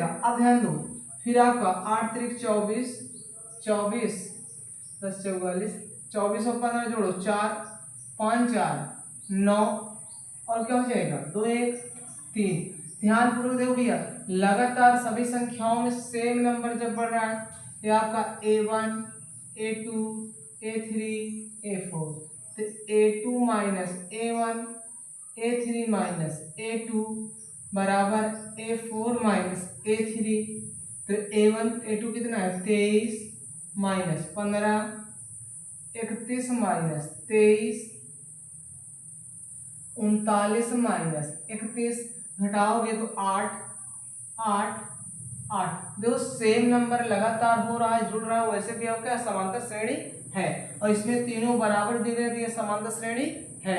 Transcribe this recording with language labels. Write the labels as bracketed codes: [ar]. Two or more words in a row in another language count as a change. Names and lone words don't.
[hi] अब ध्यान दो, फिर आपका 8 3 24, 24 10 44, 24 और 15 जोड़ो 4 5 4 9 और क्या हो जाएगा 2 1 3। ध्यान पूर्वक देखो भैया, लगातार सभी संख्याओं में [en] same number [hi] जब बढ़ रहा है, ये आपका A1 A2 A3 A4, तो A2 माइनस A1 A3 माइनस A2 बराबर A4 माइनस A3। तो A1 A2 कितना है 23 माइनस 15, 31 माइनस 23, 39 माइनस 31, घटाओगे तो 8 8 8। देखो [en] same number [hi] लगातार हो रहा है, जुड़ रहा है, वैसे भी आपका समांतर श्रेणी है और इसमें तीनों बराबर दे रहे हैं, समांतर श्रेणी है।